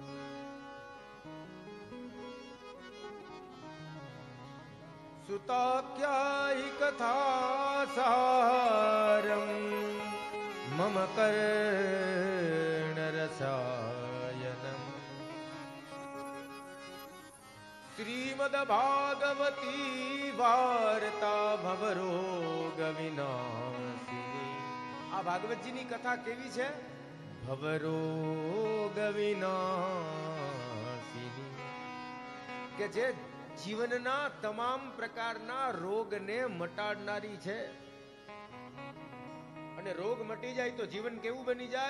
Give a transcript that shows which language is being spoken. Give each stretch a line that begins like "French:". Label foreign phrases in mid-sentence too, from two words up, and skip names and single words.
Sanskrit: सुताख्यायि कथासारम् मम कर्णरसायनम् श्रीमद्भागवती वार्ता भवरोग विनाशिनी।
Gujarati: આ ભાગવતજીની કથા કેવી છે?
Sanskrit: भवरोग विनाशिनी,
Gujarati: કે જે જીવનના તમામ પ્રકારના રોગને મટાડનારી છે. અને રોગ મટી જાય તો જીવન કેવું બની જાય?